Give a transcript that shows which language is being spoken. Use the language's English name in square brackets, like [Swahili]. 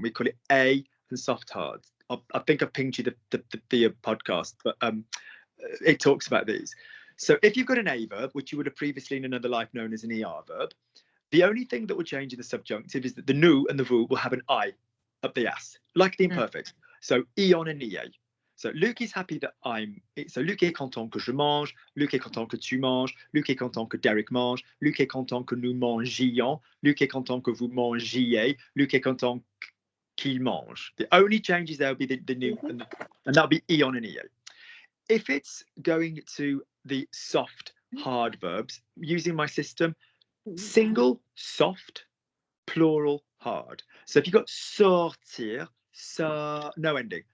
[English] We call it A and soft hard. I think I've pinged you the podcast, but it talks about these. So if you've got an A verb, which you would have previously in another life known as an ER verb, the only thing that will change in the subjunctive is that the nous and the vous will have an I up the ass, like the imperfect. So ion and EA. So Luc is happy that so [French] Luc est content que je mange, Luc est content que tu manges, Luc est content que Derek mange, Luc est content que nous mangions, Luc est content que vous mangiez, Luc est content qu'il mange. [English] The only changes there will be the nous, and that'll be ion and EA. If it's going to the soft, hard verbs, using my system, single, soft, plural, hard. So if you've got sortir, no ending.